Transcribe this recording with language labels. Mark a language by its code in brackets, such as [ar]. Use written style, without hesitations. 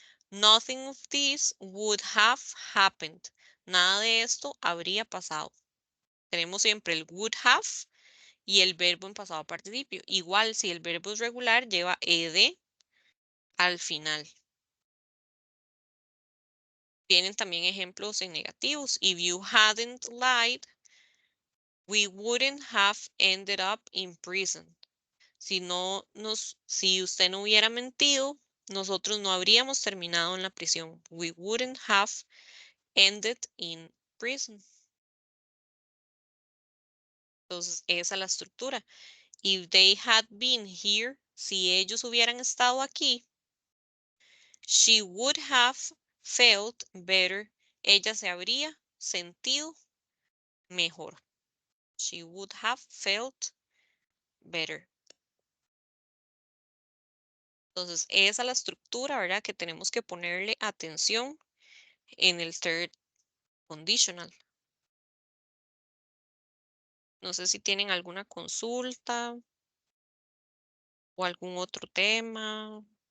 [en] Nothing of this would have happened. [es] Nada de esto habría pasado. Tenemos siempre el would have y el verbo en pasado participio. Igual, si el verbo es regular, lleva ed al final. Tienen también ejemplos en negativos. [en] If you hadn't lied, we wouldn't have ended up in prison. [es] Si usted no hubiera mentido, nosotros no habríamos terminado en la prisión. [en] We wouldn't have ended in prison. [es] Entonces, esa es la estructura. [en] If they had been here, [es] si ellos hubieran estado aquí, [en] she would have felt better. [es] Ella se habría sentido mejor. [en] She would have felt better. [es] Entonces, esa es la estructura, ¿verdad? Que tenemos que ponerle atención en el third conditional. No sé si tienen alguna consulta o algún otro tema.